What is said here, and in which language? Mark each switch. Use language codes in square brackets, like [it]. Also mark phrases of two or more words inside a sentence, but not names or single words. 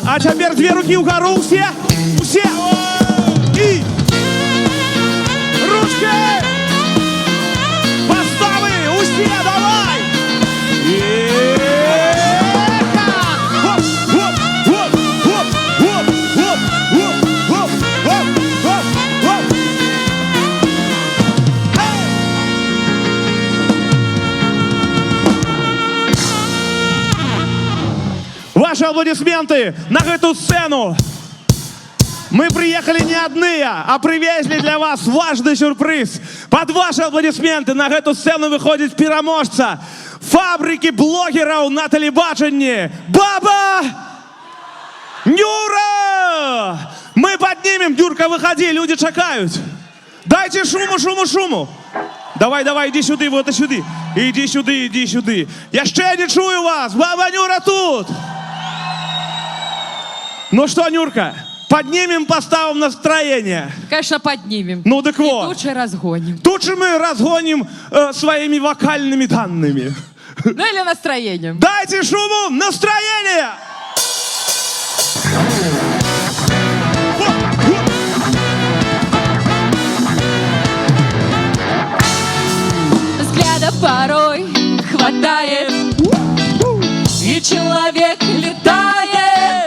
[uk] А тепер дві руки вгору, все, все. І ручки поставили, усі, давай. Хоп, хоп, хоп, хоп, хоп, хоп, хоп, хоп, хоп, хоп. [ru] Ваши аплодисменты на эту сцену. Мы приехали не одни, а привезли для вас важный сюрприз. Под ваши аплодисменты на эту сцену выходит переможца фабрики блогеров [uk] на телебаченні [ru] Баба Нюра! Мы поднимем, Нюрка, выходи, люди чекают. Дайте шуму, шуму, шуму. Давай, давай, иди сюда, вот сюда. Иди сюда, иди сюда. [uk] Я ще не чую вас, Баба Нюра тут. [ru] Ну что, Нюрка, поднимем, поставим настроение? Конечно, поднимем. Ну так вот. И тут же разгоним. Тут же мы разгоним своими вокальными данными. Ну или настроением. Дайте шуму настроение! Взгляда порой хватает, и человек летает.